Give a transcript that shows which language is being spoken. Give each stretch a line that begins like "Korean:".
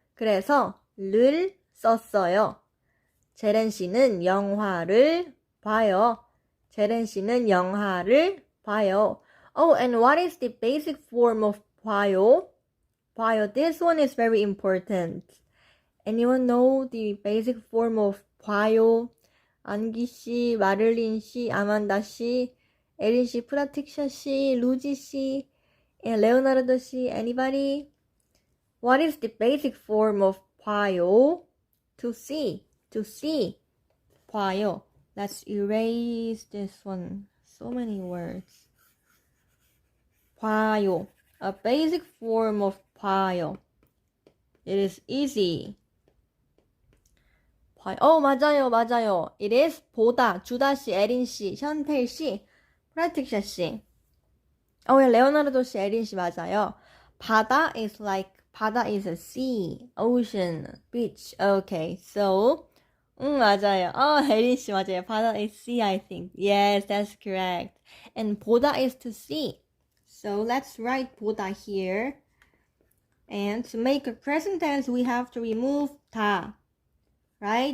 Korean: 그래서 를 썼어요. 제렌 씨는 영화를 봐요. 제렌 씨는 영화를 봐요.
English: And what is the basic form of 봐요?
Korean: 봐요.
English: This one is very important. Anyone know the basic form of 봐요?
Korean: 안기 씨, 마를린 씨, 아만다 씨, 에린 씨, 프라틱샤 씨, 루지 씨, and 레오나르도 씨.
English: Anybody? What is the basic form of 봐요? To see. 봐요. Let's erase this one. So many words. 봐요. A basic form of 봐요. It is easy.
Korean: 맞아요.
English: It is 보다.
Korean: 주다 씨, 에린 씨, 현텔 씨, 프라틱샤 씨. 레오나르도 씨, 에린 씨 맞아요.
English: 바다 is a sea, ocean, beach. Okay, so
Korean: 맞아요. 에린 씨 맞아요.
English: 바다 is sea, I think. Yes, that's correct. And 보다 is to see. So let's write 보다 here. And to make a present tense, we have to remove 다. Right?